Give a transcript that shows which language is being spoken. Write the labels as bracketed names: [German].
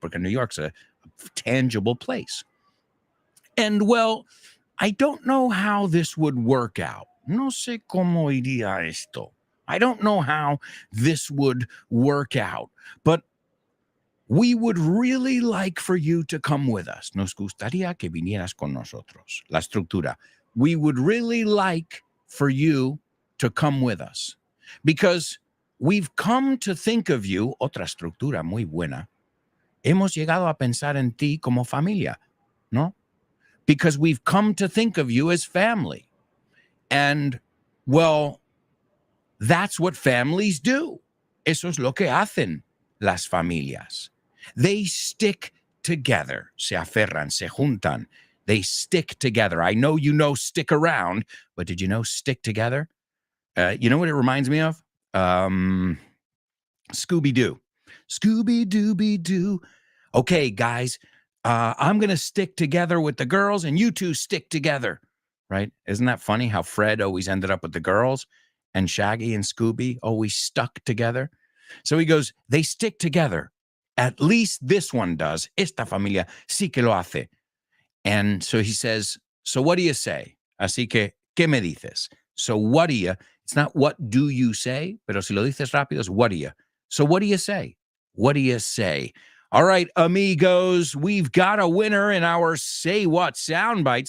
[English] Porque New York's a tangible place. And, well, I don't know how this would work out. [Spanish] No sé cómo iría esto. [English] I don't know how this would work out, but we would really like for you to come with us. [Spanish] Nos gustaría que vinieras con nosotros. La estructura. [English] We would really like for you to come with us because we've come to think of you, [Spanish] otra estructura muy buena. Hemos llegado a pensar en ti como familia, ¿no? [English] Because we've come to think of you as family. And, well, that's what families do. [Spanish] Eso es lo que hacen las familias. [English] They stick together. [Spanish] Se aferran, se juntan. [English] They stick together. I know you know stick around, but did you know stick together? You know what it reminds me of? Scooby-Doo. Scooby-Dooby-Doo. Okay, guys, I'm going to stick together with the girls and you two stick together, right? Isn't that funny how Fred always ended up with the girls and Shaggy and Scooby always stuck together? So he goes, they stick together. At least this one does. [Spanish] Esta familia sí que lo hace. [English] And so he says, so what do you say? [Spanish] Así que, ¿qué me dices? [English] So what do you? It's not what do you say, [Spanish] pero si lo dices rápido es [English] what do you? So what do you say? What do you say? All right, amigos, we've got a winner in our Say What soundbite.